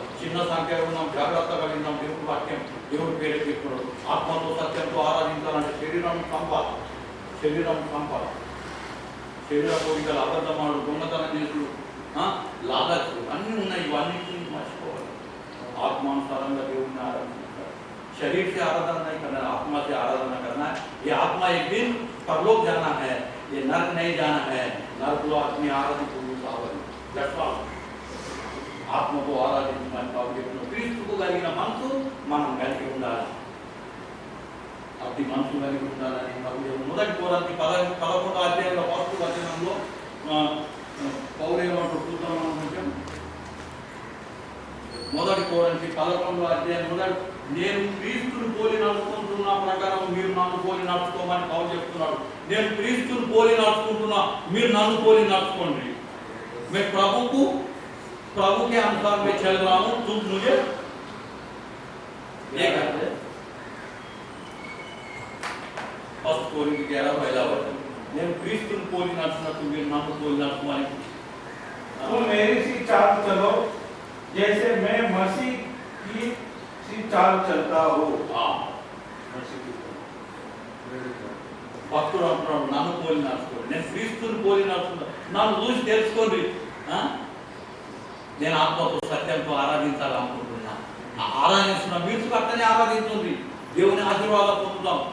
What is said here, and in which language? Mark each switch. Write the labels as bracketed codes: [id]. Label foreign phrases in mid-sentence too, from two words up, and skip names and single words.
[te] చిన్న సంఖ్య ఉన్నాం, జాగ్రత్తగా విన్నాం. దేవుడు వాక్యం దేవుడు పేరు చెప్తున్నాడు. ఆత్మతో సత్యంతో ఆరాధించాలంటే శరీరం సంపాద, శరీరం సంపాద. శరీర కోరికలు, అబద్ధమాడు, దొంగతనం చేసుడు, లాలచ్ అన్నీ ఉన్నాయి. ఇవన్నింటినీ మర్చిపోవాలి. ఆత్మానుసారంగా దేవుడిని ఆరాధించాలి. [hi] शरीर से आराधना नहीं करना, आत्मा से आराधना करना है. ये आत्मा एक दिन परलोक जाना है, ये नर्क नहीं जाना है. नर्क को आत्मी आराधित [te] ఆత్మతో ఆరాధించమని బాబు చెప్తున్నాడు. క్రీస్తుకు కలిగిన మనసు మనం కలిగి ఉండాలి. అతి మనసు కలిగి ఉండాలని మొదటి కోరంతి 11వ అధ్యాయంలో 1వ వచనంలో పౌరేమంటూ చూద్దాం. కొంచెం మొదటి కోరంతి 11వ అధ్యాయం నేను క్రీస్తుని పోలి నడుచుకుంటున్న ప్రకారం మీరు నన్ను పోలి నడుచుకోమని పౌలు చెప్తున్నాడు. నేను క్రీస్తుని పోలి నడుచుకుంటున్నా, మీరు నన్ను పోలి నడుచుకోండి. [hi] मैं प्रभु के अनुसार मैं चल रहा हूं, तुम मुझे ये करते। [te] फर्स्ट कोरिन्थ 11:11 నేను క్రీస్తుని పోలి నడుచుకున్నట్టు మీరు నన్ను పోలి నడుచుకోవాలి. [hi] तुम मेरी सी चाल चलो जैसे मैं मसीह की सी चाल चलता हूं. [te] భక్తుడు అంటున్నాడు నన్ను పోలి నడుచుకోండి. నేను క్రీస్తుని పోలి నడుచుకున్నా, నన్ను చూసి తెలుసుకోండి. నేను ఆత్మతో సత్యంతో ఆరాధించాలనుకుంటున్నా. ఆరాధిస్తున్నా, మీరు అట్లనే ఆరాధించండి. దేవుని ఆశీర్వాదం పొందుతాం.